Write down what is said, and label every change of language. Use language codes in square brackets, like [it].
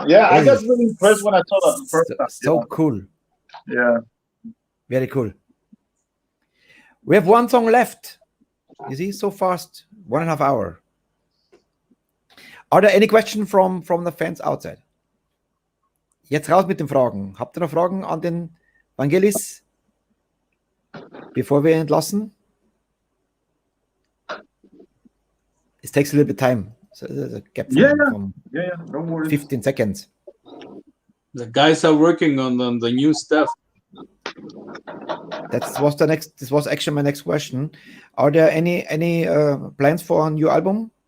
[en] I got really impressed when I saw that first time. So cool. Yeah. Very cool. We have one song left. You see, so fast, 1.5 hours. Are there any questions from the fans outside? [de] Jetzt raus mit den Fragen. Habt ihr noch Fragen an den Vangelis, bevor wir ihn entlassen? [en] It takes a little bit of time. So there's a gap from No worries. 15 seconds. The guys are working on the new stuff. This was actually my next question. Are there any plans for a new album?